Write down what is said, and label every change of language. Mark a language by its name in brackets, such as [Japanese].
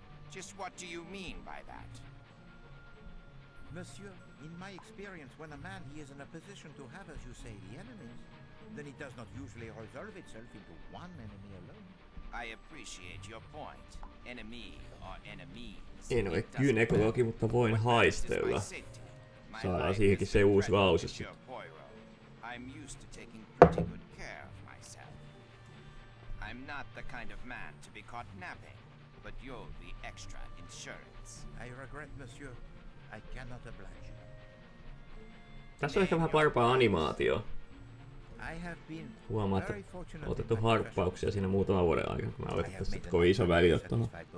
[English] Just what do you mean by that? Monsieur, in my experience, when a man he is in a position to have, as you say, the enemies, then it does not usually resolve itself into one enemy alone. I appreciate your point. Enemy or enemies. [Finnish] En ole gynekologi, mutta voin haistella. Saadaan siihenkin se uusi lause sitten. [English] I'm used to taking pretty good care of myself. I'm not the kind of man to be caught napping, but you'll be extra insurance. I regret, monsieur. I cannot oblige you. [Finnish] Tässä on ehkä vähän parempaa animaatio. Huomaa, että on otettu harppauksia siinä muutaman vuoden aikana, kun mä otettaisiin sitten kovin iso väli tuohon.